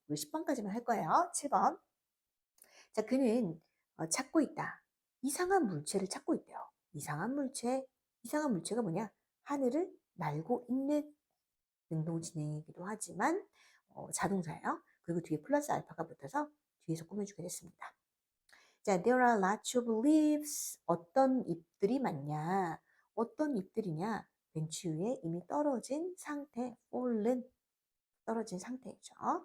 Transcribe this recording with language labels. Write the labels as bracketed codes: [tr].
[ko] 우리 10번까지만 할 거예요. 7번. 자, 그는 찾고 있다. 이상한 물체를 찾고 있대요. 이상한 물체. 이상한 물체가 뭐냐? 하늘을 날고 있는 능동진행이기도 하지만 자동사예요. 그리고 뒤에 플러스 알파가 붙어서 뒤에서 꾸며주게 됐습니다. [en] 자, there are lots of leaves. [ko] 어떤 잎들이 많냐? 어떤 잎들이냐? 벤치 위에 이미 떨어진 상태, fallen, 떨어진 상태죠.